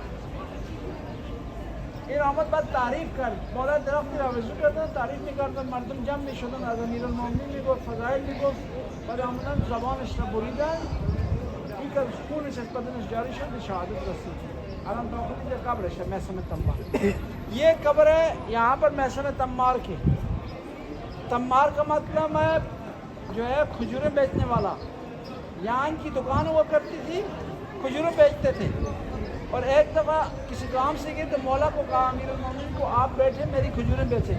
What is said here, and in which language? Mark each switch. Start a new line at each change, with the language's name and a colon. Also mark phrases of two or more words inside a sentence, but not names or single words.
Persian: این آمد بعد تعریف کرد، مولا درختی را وضو کردن، تعریف میکردن، مردم جمع میشدن، از امیرالمومنین میگفت، فضائل میگفت، بعد آمدن زبانش را بریدن. این که خونش از بدنش جاری شد، به شهادت رسید. الان تو خود قبرش ہے میثم تمار.
Urdu: یہ قبر ہے یہاں پر میثم تمار کی. تمار کا مطلب ہے جو ہے کھجوریں بیچنے والا. یہاں ان کی دکان ہوا کرتی تھی، کھجوریں بیچتے تھے. اور ایک دفعہ کسی کام سے گئے تو مولا کو کہا امیرالمومنین کو آپ بیٹھے میری کھجوریں بیچیں.